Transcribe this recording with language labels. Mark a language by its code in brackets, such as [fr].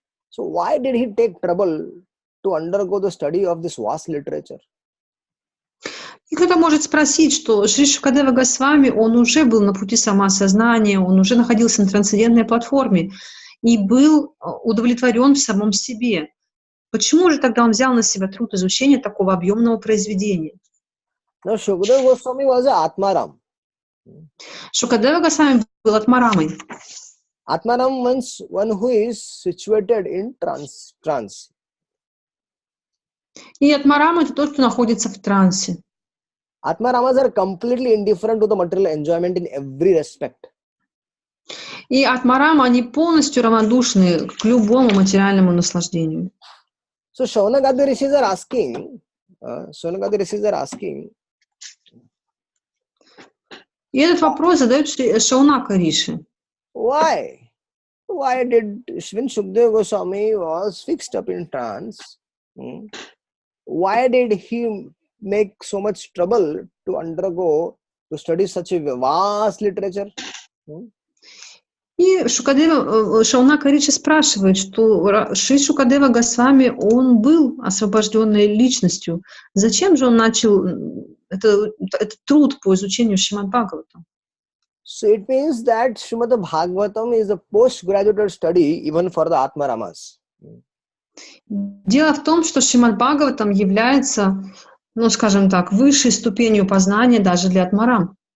[en] So why did he take trouble to undergo the study of this vast literature? [ru] И кто-то может спросить, что Шри Шукадева Госвами, он уже был на пути самоосознания, он уже находился на трансцендентной платформе и был удовлетворен в самом себе. Почему же тогда он взял на себя труд изучения такого объемного произведения? [en] Now, Shukadeva Goswami was an Atmaram. [ru] Шукадева Госвами был Атмарамой. [en] Atmaram means one who is situated in trance. [ru] И атмарам — это тот, кто находится в трансе. [en] Atmaramas are completely indifferent to the material enjoyment in every respect. [ru] И атмарам, они полностью равнодушны к любому материальному наслаждению. [en] So Shaunakadi rishis are asking, [ru] И этот вопрос задает Шаунака Риши. [en] why did when Shukadeva Goswami was fixed up in trance, why did he make so much trouble to study such a vast literature? [ru] И Шаунака Риши спрашивает, что Шри Шукадева Госвами, он был освобожденной личностью. Зачем же он начал этот труд по изучению Шримад Бхагаватам? [en] So it means that Shrimad Bhagavatam is a postgraduate study even for the Atmaramas. [ru] Дело в том, что Шримад Бхагаватам является, ну, скажем так, высшей ступенью познания даже для атмарам.